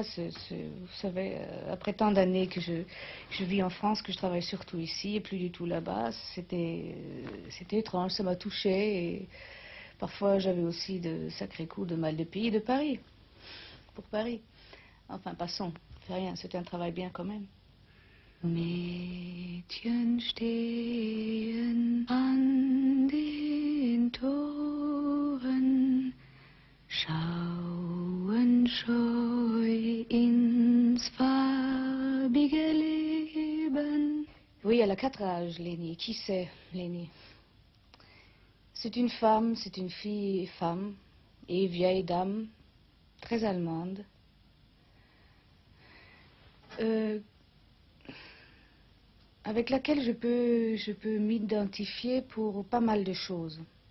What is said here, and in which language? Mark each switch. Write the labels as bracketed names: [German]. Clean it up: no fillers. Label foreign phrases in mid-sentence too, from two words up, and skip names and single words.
[French] Vous savez, après tant d'années que je vis en France, que je travaille surtout ici et plus du tout là-bas, c'était étrange, ça m'a touchée. Et parfois, j'avais aussi de sacrés coups de mal de pays de Paris, pour Paris. Enfin, passons, fait rien, c'était un travail bien quand même. [German] Mädchen stehen an den Toren, schauen scheu ins farbige Leben. [French] Oui, elle a 4 âges, Lénie. Qui c'est, Lénie? C'est une femme, c'est une fille femme et vieille dame, très allemande. Avec laquelle je peux m'identifier pour pas mal de choses.